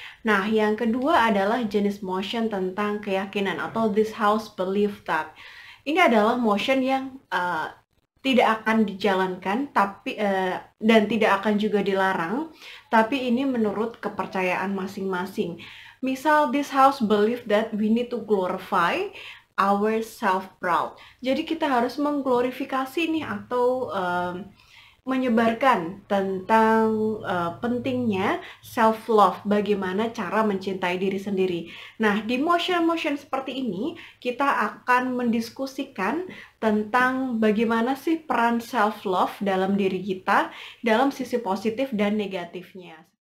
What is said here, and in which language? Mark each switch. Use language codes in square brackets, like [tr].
[id] Nah, yang kedua adalah jenis motion tentang keyakinan atau [en] this house believe that. [id] Ini adalah motion yang tidak akan dijalankan dan tidak akan juga dilarang, tapi ini menurut kepercayaan masing-masing. Misal, [en] this house believe that we need to glorify our self-proud. [id] Jadi kita harus mengglorifikasi nih atau menyebarkan tentang pentingnya self-love, bagaimana cara mencintai diri sendiri. Nah, di motion-motion seperti ini, kita akan mendiskusikan tentang bagaimana sih peran self-love dalam diri kita, dalam sisi positif dan negatifnya.